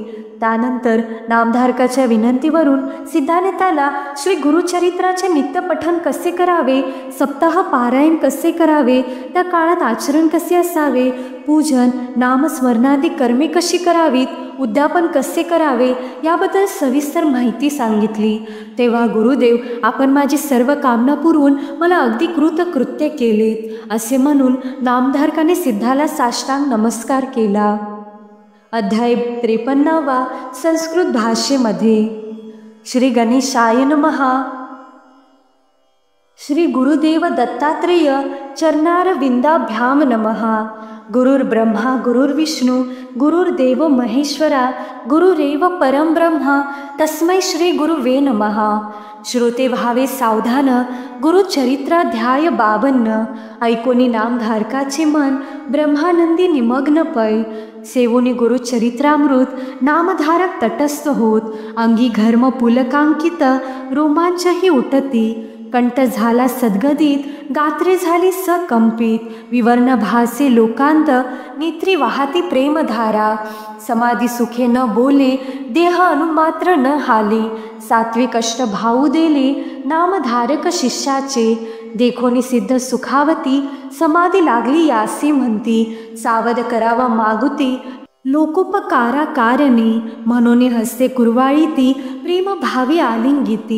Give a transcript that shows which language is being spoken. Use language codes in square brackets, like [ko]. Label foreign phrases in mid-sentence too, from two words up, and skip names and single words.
[mr] त्यानंतर नामधारकाच्या विनंतीवरून सिद्धाने त्याला श्री गुरुचरित्राचे नित्यपठन कसे करावे, सप्ताह पारायण कसे करावे, त्या काळात आचरण कसे असावे, पूजन नामस्मरणादी कर्मे कशी करावीत, उद्यापन कसे करावे याबद्दल सविस्तर माहिती सांगितली. तेव्हा गुरुदेव, आपण माझी सर्व कामना पुरवून मला अगदी कृतकृत्य केलेत असे म्हणून नामधारकाने सिद्धाला साष्टांग नमस्कार केला. अध्याय 53 संस्कृत भाषेमध्ये. [sa] श्री गणेशाय नमः. श्री गुरुदेव दत्तात्रेय चरणारविंदाभ्याम नमः. गुरुर्ब्रह्मा गुरुर्विष्णू गुरुर्देव महेश्वरा गुरुरेव परम ब्रह्मा तस्मै श्री गुरुवे नमः. [mr] श्रोते व्हावे सावधान. गुरुचरित्राध्याय 52. ऐकोनी नामधारकाचे मन ब्रह्मानंदी निमग्न पै. सेवोनी गुरुचरित्रामृत नामधारक तटस्थ होत. अंगी घर्म पुलकांकित रोमांचही उठती. कंठ झाला सद्गदित, गात्रे झाली सकंपित. विवर्ण भासे लोकांत, नेत्री वाहती प्रेमधारा. समाधी सुखे न बोले, देह अनुमात्र न हाले. सात्विक अष्ट भाऊ देले, नामधारक शिष्याचे. देखोनी सिद्ध सुखावती, समाधी लागली यासी म्हणती. सावध करावा मागुती, लोकोपकारा कारणे. म्हणून हस्ते कुरवाळीती, प्रेम भावी आलिंगिती.